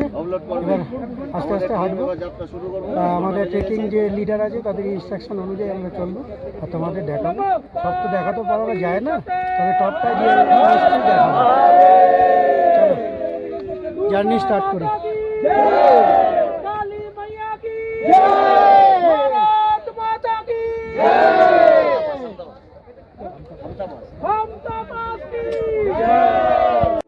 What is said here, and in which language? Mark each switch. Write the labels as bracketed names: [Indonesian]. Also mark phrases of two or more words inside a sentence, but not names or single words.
[Bangla] এবার আস্তে আস্তে হাঁটবো। আমাদের ট্রেকিং যে লিডার আছে তাদের ইনস্ট্রাকশন অনুযায়ী আমরা চলবো আর তোমাদের দেখাবো। সব তো দেখাতে পারা যায় না, তবে টপটা দিয়ে দেখাবো। চলো [English] journey start [Bangla] করি। [Hindi] काली मैया की जय, भारत माता की जय, हामटा पास की जय।